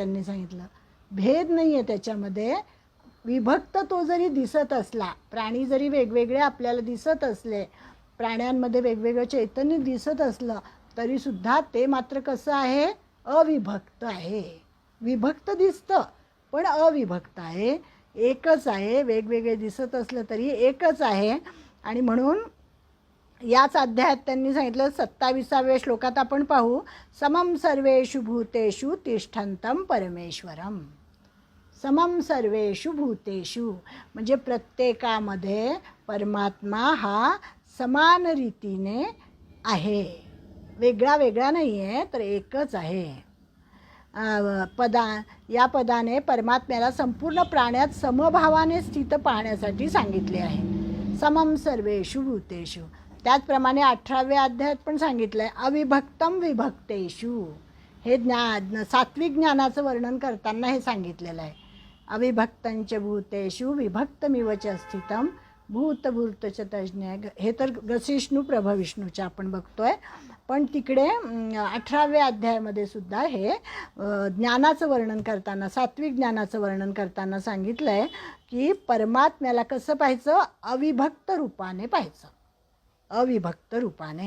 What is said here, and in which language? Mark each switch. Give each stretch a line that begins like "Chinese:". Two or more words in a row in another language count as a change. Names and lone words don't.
Marathi: त्यांनी सांगितलं भेद नाही आहे त्याच्यामध्ये. विभक्त तो जरी दिसत असला, प्राणी जरी वेगवेगळे आपल्याला दिसत असले, प्राण्यांमध्ये वेगवेगळं चैतन्य दिसत असलं, तरीसुद्धा ते मात्र कसं आहे? अविभक्त आहे. विभक्त दिसतं पण अविभक्त आहे, एकच आहे. वेगवेगळे दिसत असलं तरी एकच आहे. आणि म्हणून याच अध्यायात त्यांनी सांगितलं, 27व्या श्लोकात आपण पाहू,
Sanskrit: समम सर्वेषु भूतेषु तिष्ठन्तं परमेश्वरम. समम सर्वेषु भूतेषु
Marathi: म्हणजे प्रत्येकामध्ये परमात्मा हा समान रीतीने आहे, वेगळा वेगळा नाही आहे, तर एकच आहे. या पदाने परमात्म्याला संपूर्ण प्राण्यात समभावाने स्थित पाहण्यासाठी सांगितले आहे.
Sanskrit: समम सर्वेषु भूतेषु.
Marathi: त्याचप्रमाणे 18व्या अध्यायात पण सांगितलं आहे,
Sanskrit: अविभक्तम विभक्तेषु.
Marathi: हे सात्विक ज्ञानाचं वर्णन करताना हे सांगितलेलं आहे.
Sanskrit: अविभक्तंच भूतेषु विभक्तमिव च स्थितम भूतभूतच तज्ज्ञ.
Marathi: हे तर ग्रसिष्णू प्रभविष्णूचे आपण बघतोय. पण तिकडे 18व्या अध्यायामध्ये सुद्धा हे ज्ञानाचं वर्णन करताना, सात्विक ज्ञानाचं वर्णन करताना सांगितलं आहे की परमात्म्याला कसं पाहायचं? अविभक्त रूपाने पाहायचं, अविभक्त रूपाने.